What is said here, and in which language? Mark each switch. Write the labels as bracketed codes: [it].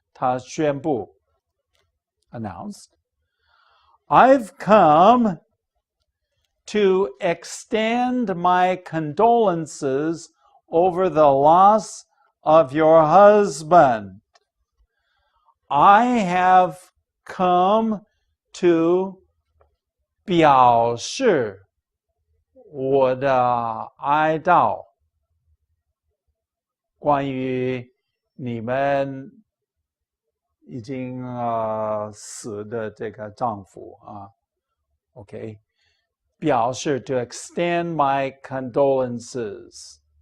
[zh] 他宣布 [en] announced. I've come to extend my condolences over the loss of your husband. I have come to [zh] 表示我的哀悼，关于你们已经死的这个丈夫啊 ，OK， 表示 [en] to extend my condolences.